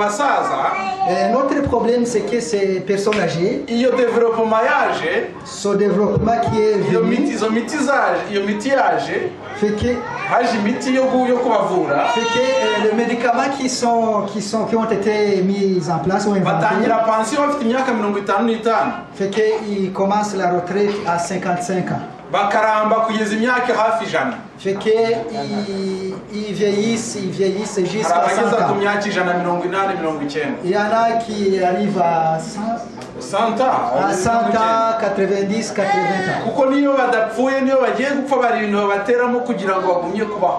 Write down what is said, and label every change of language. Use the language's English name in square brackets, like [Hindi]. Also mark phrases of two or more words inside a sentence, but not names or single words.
[French] Notre problème, c'est que ces personnes âgées, ce développement qui est venu, fait que les médicaments qui ont été mis en place ou inventés, [Kinyarwanda] bafite imyaka 55 [French] fait qu'ils commencent la retraite à 55 ans. [Kinyarwanda] bakaramba kugeza imyaka hafi 100. [French] Fait qu'ils vieillissent jusqu'à 100 ans. Il y en a qui arrivent à 100 ans, 90, 80 ans.